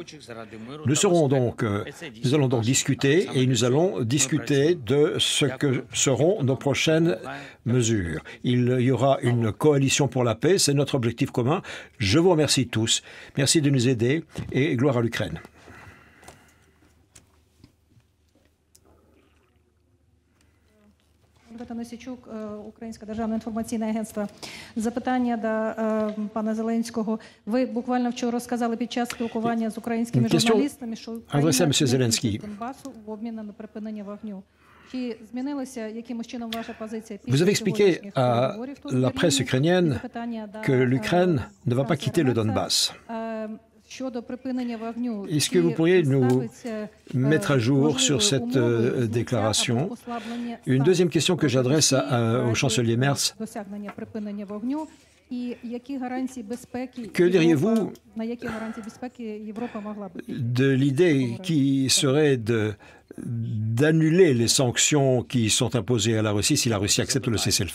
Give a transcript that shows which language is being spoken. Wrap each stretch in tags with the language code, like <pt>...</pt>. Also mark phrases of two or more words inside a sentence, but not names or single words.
<fr>Nous allons donc discuter et nous allons discuter de ce que seront nos prochaines mesures. Il y aura une coalition pour la paix, c'est notre objectif commun. Je vous remercie tous. Merci de nous aider et gloire à l'Ukraine.</fr> <uk>Танасічук, Українське державне інформаційне агентство. Запитання до пана Зеленського. Ви буквально вчора розказали під час спілкування з українськими журналістами, що Україна Донбасу в обмін на припинення вогню. Чи змінилася якимось чином ваша позиція після сьогоднішніх переговорів тут в Берліні? Запитання до</uk> <fr>l'Ukraine ne va pas quitter le Donbass. Est-ce que vous pourriez nous mettre à jour sur cette déclaration? Une deuxième question que j'adresse au chancelier Merz. Que diriez-vous de l'idée qui serait d'annuler les sanctions qui sont imposées à la Russie si la Russie accepte le cessez-le-feu?</fr>